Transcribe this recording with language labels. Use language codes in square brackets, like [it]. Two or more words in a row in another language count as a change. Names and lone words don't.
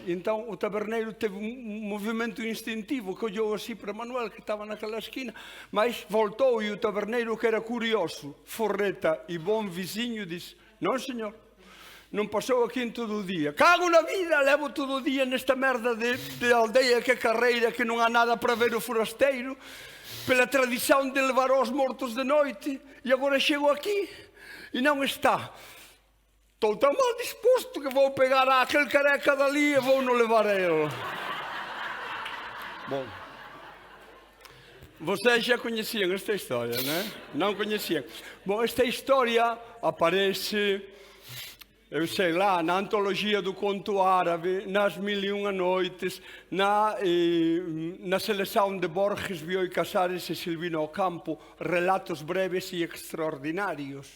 [gl] E entón o taberneiro teve un movimento instintivo que olhou así para Manuel, que estaba naquela esquina, mas voltou e o taberneiro, que era curioso, forreta e bon vizinho, disse: non, señor, non pasou aquí en todo o día. Cago na vida, levo todo o día nesta merda de aldeia que é carreira, que non há nada para ver o forasteiro, pela tradición de levar aos mortos de noite, e agora chego aquí e non está. [pt] Estou tão mal disposto que vou pegar aquele careca dali e vou no levar a ele. Bom, vocês já conheciam esta história, não conheciam? Bom, esta história aparece, eu sei lá, na antologia do conto árabe, nas Mil e Uma Noites, na seleção de Borges, Bioy Casares e Silvino Ocampo, relatos breves e extraordinários.